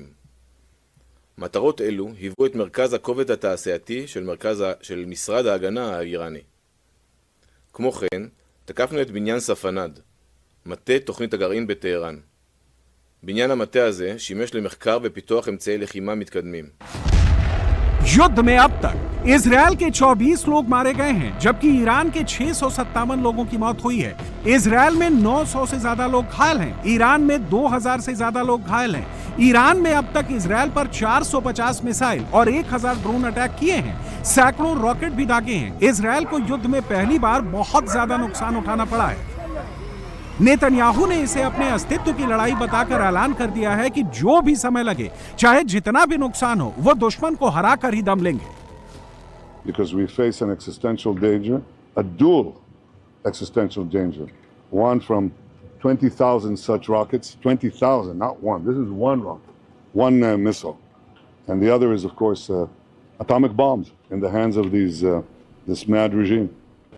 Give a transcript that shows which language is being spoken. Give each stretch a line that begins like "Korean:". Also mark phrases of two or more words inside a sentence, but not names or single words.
Hebrew: מטרות אלו היוו את מרכז הכובד התעשייתי של משרד ההגנה האיראני. כמו כן, תקפנו את בניין ספנד, מטה תוכנית הגרעין בטהרן. בניין המטה הזה שימש למחקר ופיתוח אמצעי לחימה מתקדמים.
Hindi: युद्ध में अब तक इजरायल के 24 लोग मारे गए हैं, जबकि ईरान के 657 लोगों की मौत हुई है। इजरायल में 900 से ज्यादा लोग घायल हैं, ईरान में 2000 से ज्यादा लोग घायल हैं। ईरान में अब तक इजरायल पर 450 मिसाइल और 1000
English: drone attack
Hindi: किए हैं, सैकड़ों रॉकेट भी दागे हैं। इजरायल को युद्ध में पहली बार बहुत ज्यादा नुकसान उठाना पड़ा है। नेतन्याहू ने इसे अपने अस्तित्व की लड़ाई बताकर ऐलान कर दिया है कि जो भी समय लगे, चाहे जितना भी नुकसान हो, वो दुश्मन को हरा कर ही दम लेंगे।
English: Because we face an existential danger, a dual existential danger. One from 20,000 such rockets, 20,000, not one. This is one rocket, one missile. And the other is, of course, atomic bombs in the hands of this mad regime.